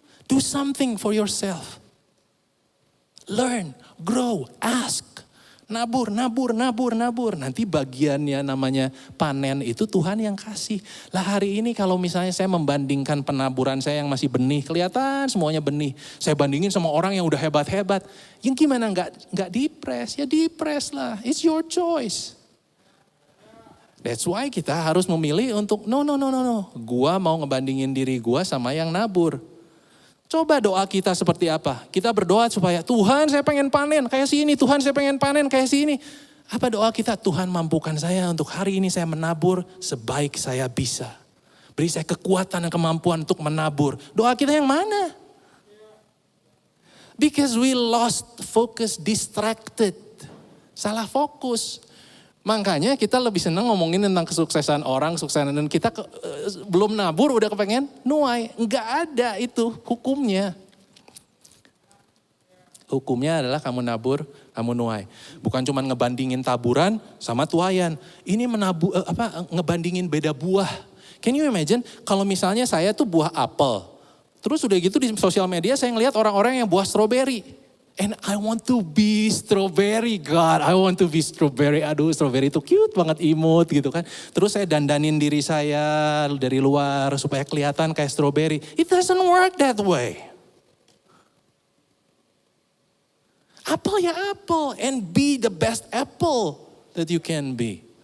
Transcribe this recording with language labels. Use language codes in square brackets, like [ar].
[en] Do something for yourself. Learn, grow, ask. Nabur. [id] Nanti bagiannya namanya panen itu Tuhan yang kasih. Lah hari ini kalau misalnya saya membandingkan penaburan saya yang masih benih. Kelihatan semuanya benih. Saya bandingin sama orang yang udah hebat-hebat. Yang gimana nggak depres? Ya depres lah. [en] It's your choice. [id] That's why kita harus memilih untuk no. Gua mau ngebandingin diri gua sama yang nabur. Coba doa kita seperti apa? Kita berdoa supaya Tuhan saya pengen panen kayak si ini. Tuhan saya pengen panen kayak si ini. Apa doa kita? Tuhan mampukan saya untuk hari ini saya menabur sebaik saya bisa. Beri saya kekuatan dan kemampuan untuk menabur. Doa kita yang mana? [en] Because we lost focus, distracted. [id] Salah fokus. Makanya kita lebih senang ngomongin tentang kesuksesan orang, kesuksesan dan kita belum nabur udah kepengen nuai. Enggak ada itu hukumnya. Hukumnya adalah kamu nabur, kamu nuai. Bukan cuma ngebandingin taburan sama tuaian. Ini ngebandingin beda buah. [en] Can you imagine [id] kalau misalnya saya tuh buah apel. Terus udah gitu di sosial media saya ngelihat orang-orang yang buah stroberi. [en] And I want to be strawberry, God. I want to be strawberry. [id] Aduh, strawberry itu cute banget, imut gitu kan. Terus saya dandanin diri saya dari luar supaya kelihatan kayak strawberry. [en] It doesn't work that way. Apple ya apple, and be the best apple that you can be.